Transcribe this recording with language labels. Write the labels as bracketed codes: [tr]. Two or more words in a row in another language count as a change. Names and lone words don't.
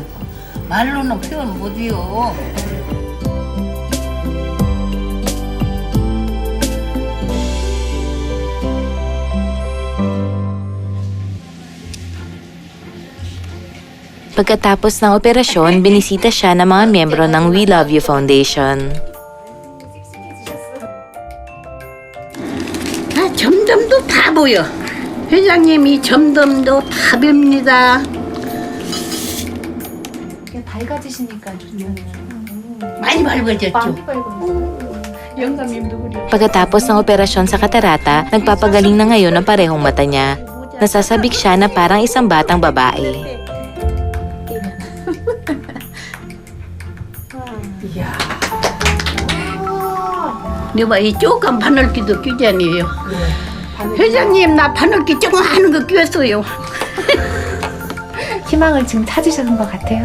[ko] 말로는 표현 못해요. [tl] Pagkatapos ng operasyon, binisita siya ng mga miyembro ng We Love You Foundation. [ko] 점점 더 다 보여. 회장님이 점점 더 다 뵙니다. 밝아지시니까 좋네요. 많이 밝아졌죠. 많이 밝아졌어요. 영감님도 그래요. [tl] Pagkatapos ng operasyon sa katarata, nagpapagaling na ngayon ang parehong mata niya. Nasasabik siya na parang isang batang babae. [ko] 내가 이 조그만 바늘귀도 끼잖아요. 회장님 나 바늘귀 조금 하는 거 끼웠어요. 희망을 지금 찾으시는 것 같아요.